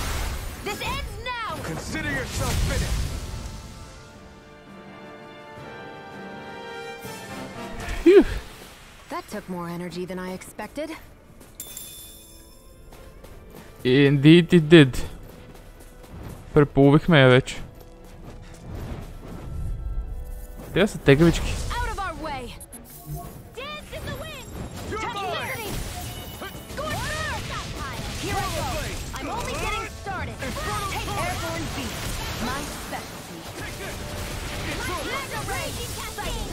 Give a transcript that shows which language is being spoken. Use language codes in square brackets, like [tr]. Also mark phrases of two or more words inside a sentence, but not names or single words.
[en] This ends now. Consider yourself finished. Phew. That took more energy than I expected. Indeed it did. [bg] Преполовихме я вече. Те са тегавички. [en] Out of our way. Dance in the wind. You're mine. Here I go. I'm only getting started. Take airborne beast. My specialty. Take this. Mega raging cascade.